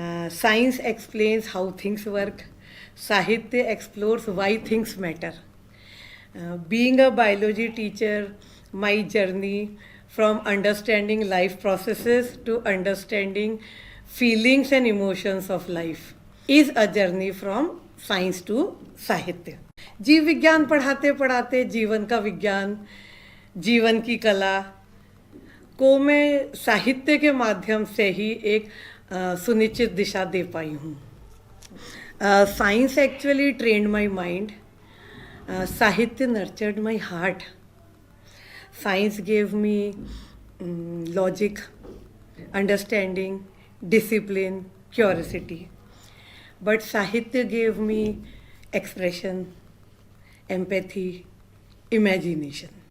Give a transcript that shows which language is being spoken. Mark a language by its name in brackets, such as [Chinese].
[English] Science explains how things work. Sahitya explores why things matter. Being a biology teacher, my journey from understanding life processes to understanding feelings and emotions of life is a journey from science to Sahitya. [Hindi] जीव विज्ञान पढ़ाते पढ़ाते जीवन का विज्ञान, जीवन की कला को मैं साहित्य के माध्यम से ही एक सुनिश्चित दिशा दे पाई हूँ. [English] Science actually trained my mind. Sahitya nurtured my heart. Science gave me logic, understanding, discipline, curiosity. But Sahitya gave me expression, empathy, imagination.